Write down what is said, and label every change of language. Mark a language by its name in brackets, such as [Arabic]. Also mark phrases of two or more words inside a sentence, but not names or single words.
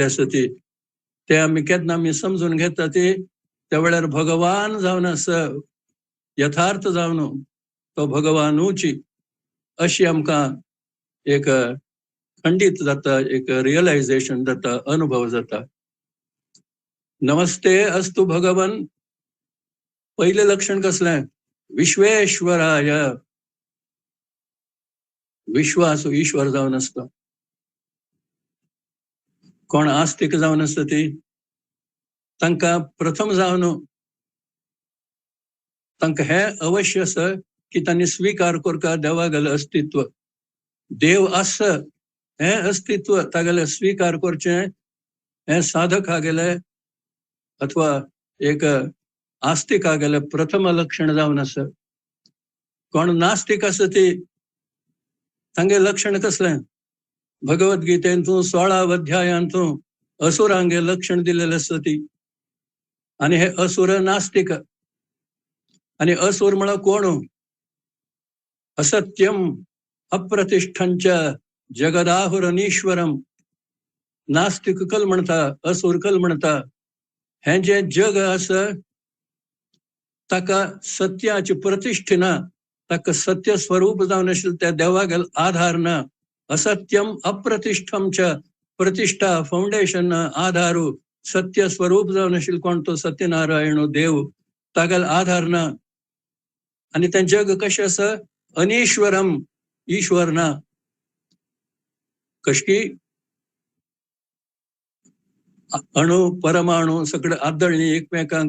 [Konkani] आसा ती ते आमी केन्ना आमी समजून घेता ती त्या वेळार भगवान जावन आसा यथार्थ जावन तो भगवानूची अशी आमकां एक खंडित जाता एक रियलायझेशन जाता अनुभव जाता [Sanskrit] नमस्ते अस्तु भगवन [Konkani] पहिले लक्षण कसलें विश्वेश्वराय विश्वासू ईश्वर जावन आसता कोण आस्तिक जावन आसता ती तांकां प्रथम जावन तांकां हे अवश्य आसा की तांणी स्वीकार करता देवागेलें अस्तित्व देव आसा हे अस्तित्व तागेलें स्वीकार करचें हे साधक हागेलें अथवा एक आस्तिक हागेलें प्रथम लक्षण जावन आसा कोण नास्तिक आसा ती तांगे लक्षण कसलें भगवद्गीतेंतून 16 अध्यायांतून असुरांगे लक्षण दिलेलें आसा ती आनी हे असुर नास्तिक आनी असुर म्हळ्यार कोण [Sanskrit] असत्यम अप्रतिष्ठंच जगदाहुरनीश्वरम [Konkani] नास्तिक कल म्हणटा असुर कल म्हणटा हे जे जग आसा ताका सत्याची प्रतिष्ठा ना ताका सत्य स्वरूप जावन आशिल्लें त्या देवागेल आधार ना [Sanskrit] असत्यम अप्रतिष्ठम च [Konkani] प्रतिष्ठा फाउंडेशन आधारू सत्य स्वरूप जावन आशिल्लो कोण तो सत्यनारायण देव तागेल आधार ना आनी तें जग कशें आसा अनीश्वरम ईश्वर ना कशी अणु परमाणु सगळे आदळणी एकमेकांक